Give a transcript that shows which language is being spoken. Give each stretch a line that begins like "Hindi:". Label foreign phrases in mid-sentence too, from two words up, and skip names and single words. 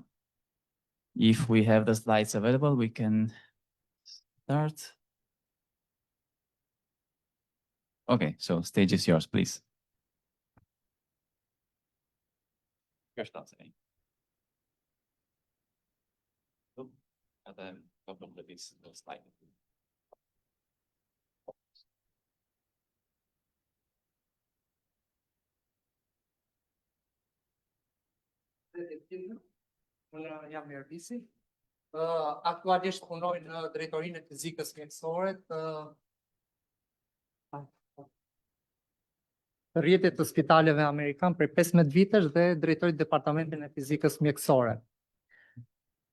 English: If we have the slides available, we can start. Okay, so stage is yours, please. First, I'll say. At the top of this slide.
Albanian: Unë jam Ervisi. Aktualisht punoj në drejtorinë e fizikës mjekësore të rrjetit të spitaleve amerikan për 15 vitesh dhe drejtoj departamentin e fizikës mjekësore.